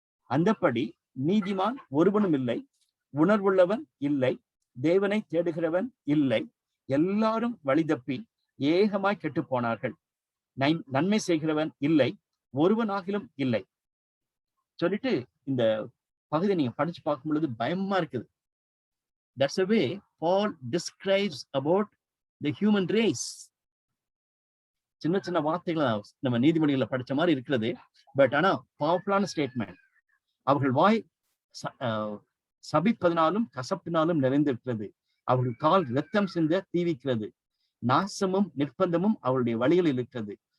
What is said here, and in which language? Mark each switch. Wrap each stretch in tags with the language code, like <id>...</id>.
<ta>அந்தப்படி நீதிமான் ஒருவனும் இல்லை, உணர்வுள்ளவன் இல்லை, தேவனை தேடுகிறவன் இல்லை, எல்லாரும் வழிதப்பி ஏகமாய் கெட்டு போனார்கள், நன்மை செய்கிறவன் இல்லை, ஒருவனாகிலும் இல்லை சொல்லிட்டு இந்த பகுதியை நீங்க படிச்சு பார்க்கும் பொழுது பயமா இருக்குது.</ta> <en>That's the way Paul describes about the human race.</en> <ta>சின்ன சின்ன வார்த்தைகளை நம்ம நீதிமொழிகளை படிச்ச மாதிரி இருக்கிறது. பட் ஆனா பவர்ஃபுல்லான ஸ்டேட்மெண்ட். அவர்கள் வாய் சபிப்பதனாலும் கசப்பினாலும் நிறைந்திருக்கிறது. அவர்கள் கால் இரத்தம் சிந்த தீவிக்கிறது. நாசமும் நிர்பந்தமும் அவருடைய வழிகளில் இருக்கிறது.</ta>